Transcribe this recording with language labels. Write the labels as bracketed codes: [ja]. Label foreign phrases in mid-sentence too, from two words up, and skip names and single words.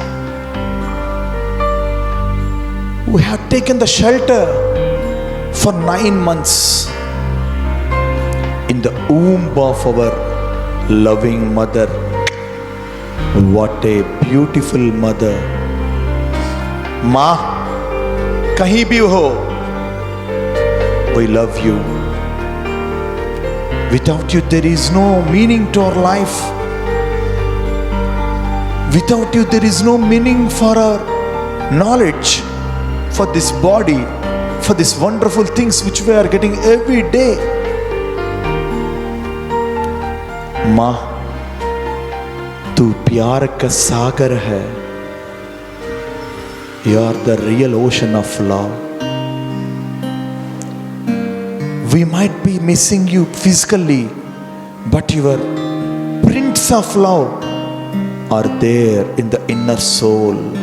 [en] We have taken the shelter for 9 months in the womb of our loving mother. What a beautiful mother. [hi] माँ, कहीं भी हो, [en] we love you. Without you there is no meaning to our life. Without you there is no meaning for our knowledge, for this body, for these wonderful things which we are getting every day. [hi] माँ, तू प्यार का सागर है. [en] You are the real ocean of love. We might be missing you physically, but your prints of love are there in the inner soul.